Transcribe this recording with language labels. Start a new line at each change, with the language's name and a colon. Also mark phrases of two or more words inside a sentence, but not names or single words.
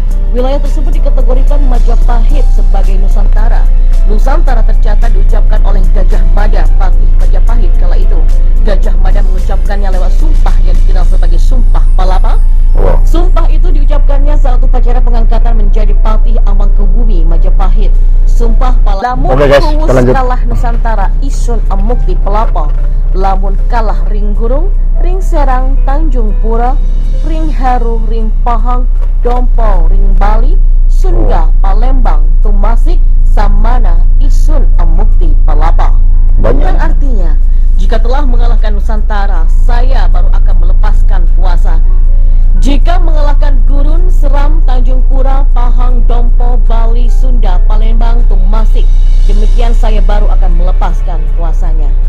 Indonesian: Wilayah tersebut dikategorikan Majapahit sebagai Nusantara. Nusantara tercatat diucapkan oleh Gajah Mada, Patih Majapahit kala itu. Gajah Mada mengucapkannya lewat sumpah yang dikenal sebagai Sumpah Palapa. Sumpah itu diucapkannya saat upacara pengangkatan menjadi Patih Amangkubumi Majapahit. Sumpah Palapa.
Kawi: Lamun kalah Nusantara isun amukti pelapa. Lamun kalah ring gurung, ring serang, Tanjung Pura, ring Haru, ring Pahang, Dompo, ring Bali, Sunda, Palembang, Tumasik, Samana, isun amukti pelapa.
Indonesian: Yang artinya, jika telah mengalahkan Nusantara, saya baru akan melepaskan puasa. Jika mengalahkan Gurun, Seram, Tanjung Pura, Pahang, Dompo, Bali, Sunda, Palembang, Tumasik, demikian saya baru akan melepaskan puasanya.